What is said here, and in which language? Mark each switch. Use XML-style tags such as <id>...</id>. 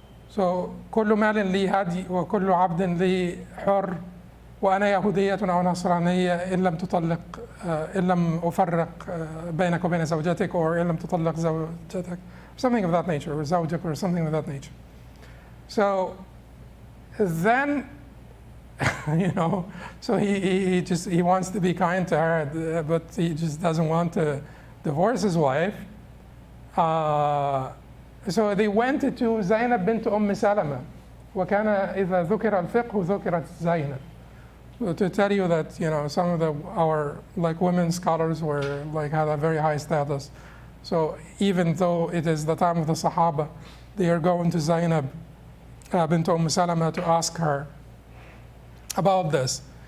<ar>So كل مال لي هدي وكل عبد لي حر وأنا يهودية أو نصرانية إن لم تطلق إن لم أفرق بينك وبين زوجتك or إن لم تطلق زوجتك,</ar> <en>something of that nature, or</en> <ar>زوجك,</ar> <en>or something of that nature. So then, you know, so he wants to be kind to her, but he just doesn't want to divorce his wife. So they went to Zainab bint Salama.</en> <ar>وكان إذا ذكر الفقه ذكرت زينب.</ar> <en>So to tell you that, you know, some of our like women scholars were like had a very high status. So even though it is the time of the Sahaba, they are going to Zainab bint Salama to ask her about this.</en>